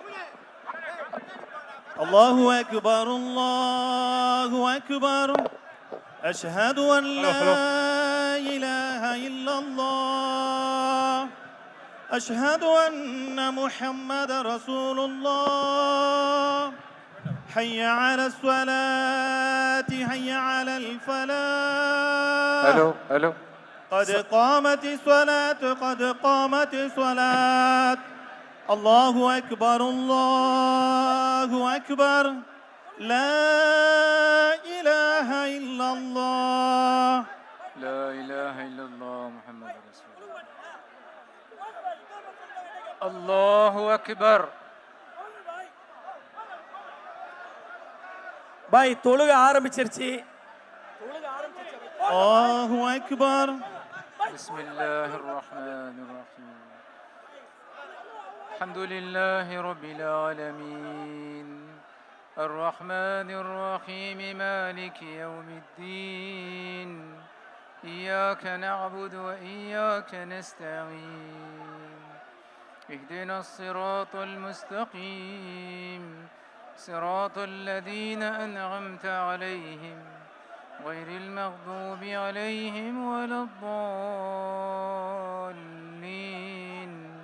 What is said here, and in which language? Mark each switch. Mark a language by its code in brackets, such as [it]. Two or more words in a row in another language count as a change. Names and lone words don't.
[ar] الله أكبر الله أكبر أشهد أن لا إله إلا الله أشهد أن محمدا رسول الله حي على الصلاة حي على الفلاح الو قد قامت الصلاة قد قامت الصلاة الله أكبر الله أكبر لا إله إلا الله لا اله الا الله محمد رسول الله الله اكبر. [ta] பாய் தொழுகை ஆரம்பிச்சிருச்சு. [ar] الله أكبر. بسم الله الرحمن الرحيم. الحمد لله رب العالمين الرحمن الرحيم مالك يوم الدين إياك نعبد وإياك نستعين اهدنا الصراط المستقيم صراط الذين أنعمت عليهم غير المغضوب عليهم ولا الضالين.